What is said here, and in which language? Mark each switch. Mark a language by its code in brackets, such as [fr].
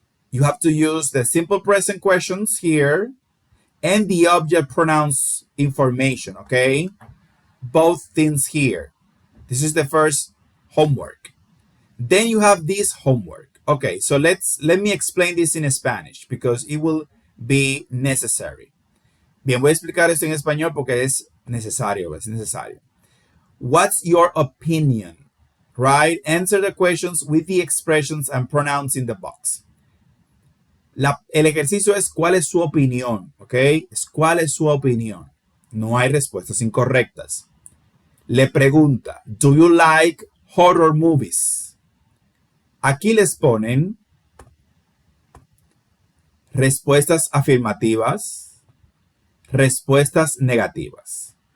[en] You have to use the simple present questions here and the object pronouns information, okay? Both things here. This is the first homework. Then you have this homework. Okay, so let me explain this in Spanish because it will be necessary. [es] Bien, voy a explicar esto en español porque es necesario. [en] What's your opinion? Right? Answer the questions with the expressions and pronouns in the box. [es] El ejercicio es ¿cuál es su opinión? ¿Ok? Es ¿cuál es su opinión? No hay respuestas incorrectas. Le pregunta, [en] ¿do you like horror movies? [es] Aquí les ponen respuestas afirmativas, respuestas negativas.